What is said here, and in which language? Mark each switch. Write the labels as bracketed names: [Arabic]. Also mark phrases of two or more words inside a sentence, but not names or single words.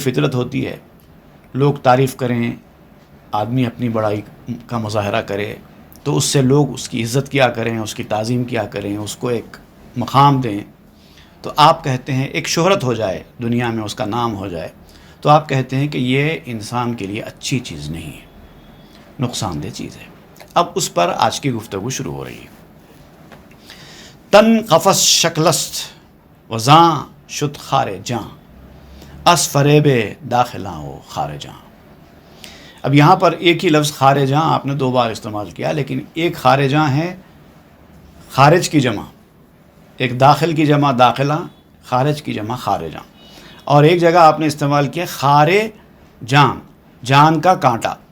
[Urdu] فطرت ہوتی ہے، لوگ تعریف کریں، آدمی اپنی بڑائی کا مظاہرہ کرے، تو اس سے لوگ اس کی عزت کیا کریں، اس کی تعظیم کیا کریں، اس کو ایک مقام دیں، تو آپ کہتے ہیں ایک شہرت ہو جائے، دنیا میں اس کا نام ہو جائے، تو آپ کہتے ہیں کہ یہ انسان کے لیے اچھی چیز نہیں ہے، نقصان دہ چیز ہے۔ اب اس پر آج کی گفتگو شروع ہو رہی ہے۔ [Persian] تن قفس شکلست وزاں شد خار جاں اس فریب داخلاں و خارجاں۔ [Urdu] اب یہاں پر ایک ہی لفظ خارجاں آپ نے 2 بار استعمال کیا، لیکن ایک خارجاں ہے خارج کی جمع، ایک داخل کی جمع داخلاں، خارج کی جمع خارجاں، اور ایک جگہ آپ نے استعمال کیا [Persian] خارے جان، [Urdu] جان کا کانٹا۔